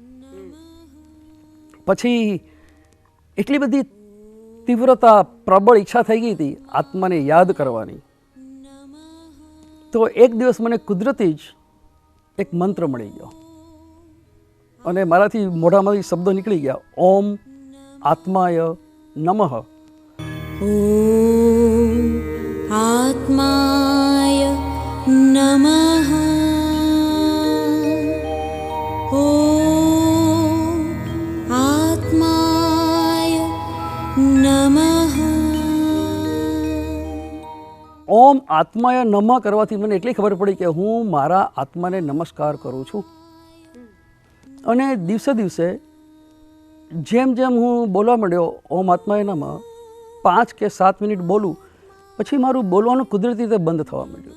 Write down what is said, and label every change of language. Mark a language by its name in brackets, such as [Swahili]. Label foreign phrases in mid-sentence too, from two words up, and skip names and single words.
[Gujarati] પછી એટલી બધી તીવ્રતા, પ્રબળ ઈચ્છા થઈ ગઈ હતી આત્માને યાદ કરવાની, તો એક દિવસ મને કુદરતી જ એક મંત્ર મળી ગયો અને મારાથી મોઢામાંથી શબ્દો નીકળી ગયા, [Sanskrit] ઓમ આત્માય નમઃ. ॐ आत्माय नमः ॐ आत्माय नमः. ઓમ આત્માય નમઃ [Gujarati] કરવાથી મને એટલી ખબર પડી કે હું મારા આત્માને નમસ્કાર કરું છું. અને દિવસે દિવસે જેમ જેમ હું બોલવા માંડ્યો [Sanskrit] ઓમ આત્માય નમઃ, [Gujarati] 5 કે 7 મિનિટ બોલું પછી મારું બોલવાનું કુદરતી રીતે બંધ થવા માંડ્યું.